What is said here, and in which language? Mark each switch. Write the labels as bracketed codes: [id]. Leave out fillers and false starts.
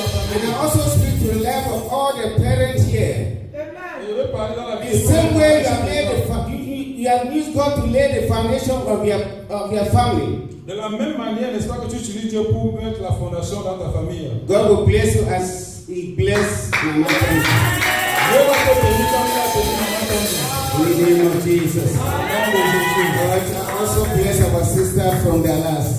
[en] And I also speak to the life of all the parents here. The same way you have made you have used God to lay the foundation of your family. [fr] De la même manière, n'est-ce pas, que tu utilises Dieu pour mettre la fondation dans ta famille. [en] God will bless you as He blessed Mama Tonji. [fr] Dieu va te bénir comme il a béni Maman Tonji. [en] In the name of Jesus. [fr] Au nom de Jésus. [en] God also bless our sister from Dallas.